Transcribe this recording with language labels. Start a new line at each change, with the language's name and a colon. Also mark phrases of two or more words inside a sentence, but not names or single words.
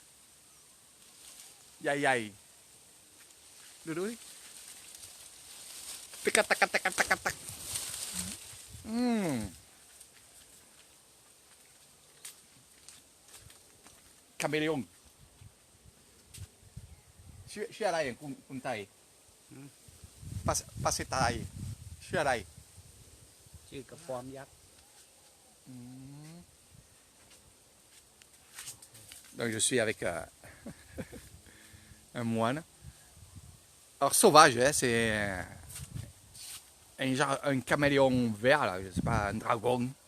French: Yay, yay. Dodo. Tac, tac, tac, tac, tac, tac. Caméléon.
Thai: ชื่ออะไรอย่างคุณไทยภาษาไทยชื่ออะไร ชื่อกระปอมยักษ์
French: Donc je suis avec un moine. Alors sauvage, hein, c'est un caméléon vert, là, je sais pas, un dragon.